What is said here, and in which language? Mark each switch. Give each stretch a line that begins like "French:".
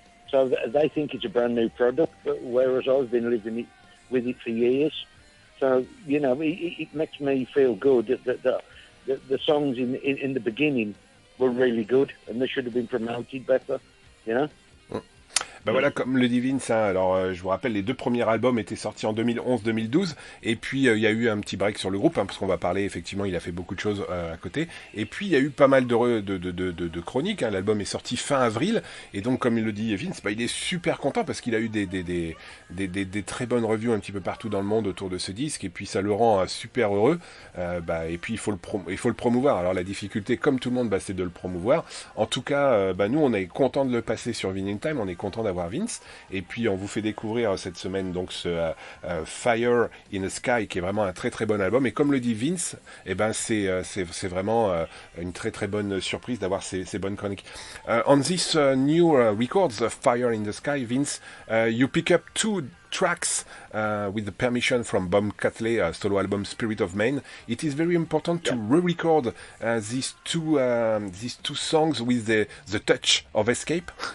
English: So they think it's a brand new product, but whereas I've been living with it for years. So, you know, it makes me feel good that the songs in the beginning were really good, and they should have been promoted better, you know?
French: Ben voilà, comme le dit Vince, hein, alors je vous rappelle, les deux premiers albums étaient sortis en 2011-2012, et puis il y a eu un petit break sur le groupe, hein, parce qu'on va parler, effectivement, il a fait beaucoup de choses à côté, et puis il y a eu pas mal de chroniques, hein. L'album est sorti fin avril, et donc comme il le dit Vince, il est super content, parce qu'il a eu des très bonnes reviews un petit peu partout dans le monde autour de ce disque, et puis ça le rend super heureux, et puis il faut le promouvoir. Alors la difficulté, comme tout le monde, c'est de le promouvoir. En tout cas, nous on est content de le passer sur Vinylestimes, on est content d'avoir Vince, et puis on vous fait découvrir cette semaine donc ce Fire in the Sky, qui est vraiment un très très bon album, et comme le dit Vince, c'est vraiment une très très bonne surprise d'avoir ces bonnes chroniques.
English: On this new records, Fire in the Sky, Vince, you pick up two tracks with the permission from BOB CATLEY, solo album Spirit of Man. It is very important to re-record these two songs with the touch of Escape.